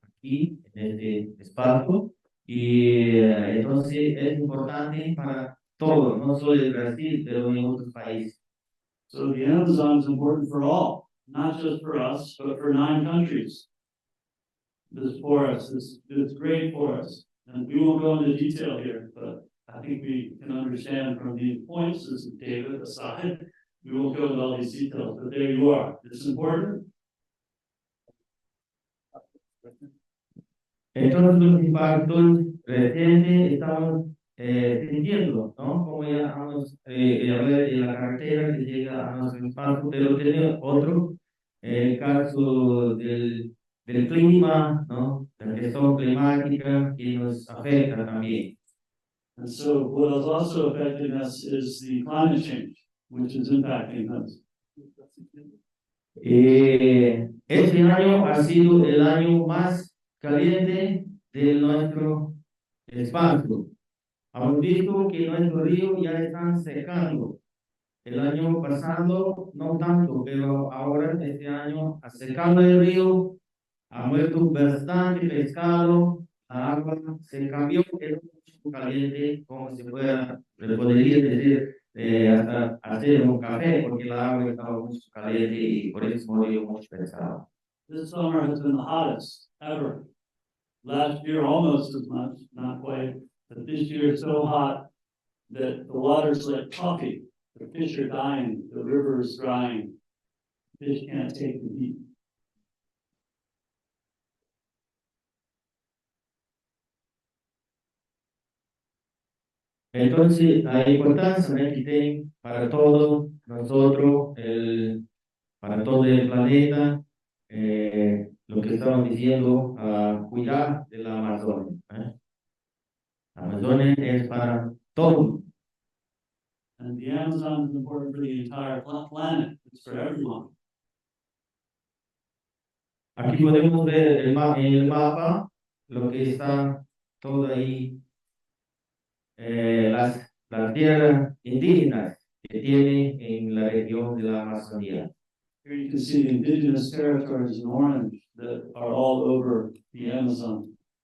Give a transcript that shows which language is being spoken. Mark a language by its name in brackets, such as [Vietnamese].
[Spanish] Aquí, en este espacio, y entonces es importante para todos, no solo el Brasil, pero en otros países. [English] So the Amazon is important for all, not just for us, but for 9 countries. This forest is great for us. And we won't go into detail here, but I think we can understand from the points, this is David aside, we won't go into all these details, but there you are. It's important. [Spanish] Entonces los impactos recientes estamos sintiendo, ¿no? Como ya hablé de la carretera que llega a nuestro espacio, pero tiene otro, el caso del clima, ¿no? La cuestión climática que nos afecta también. [English] And so what is also affecting us is the climate change, which is impacting us. [Spanish] Este año ha sido el año más caliente de nuestro espacio. Hemos visto que nuestros ríos ya están secando. El año pasado no tanto, pero ahora este año ha secado el río, ha muerto bastante pescado, la agua se cambió, es mucho caliente, como si fuera, le podría decir, hasta hacer un café, porque la agua estaba mucho caliente y por eso murió mucho pescado. [English] This summer has been the hottest ever. Last year, almost as much, not quite, but this year it's so hot that the water's like coffee. The fish are dying, the river is drying. Fish can't take the heat. [Spanish] Entonces, la importancia que tiene para todos nosotros, para todo el planeta, lo que estamos diciendo, cuidar de la Amazonia. La Amazonia es para todos. [English] And the Amazon is important for the entire planet. It's for everyone. [Spanish] Aquí podemos ver en el mapa lo que está todo ahí, las tierras indígenas que tiene en la región de la Amazonía. [English] Here you can see the indigenous territories in orange that are all over the Amazon.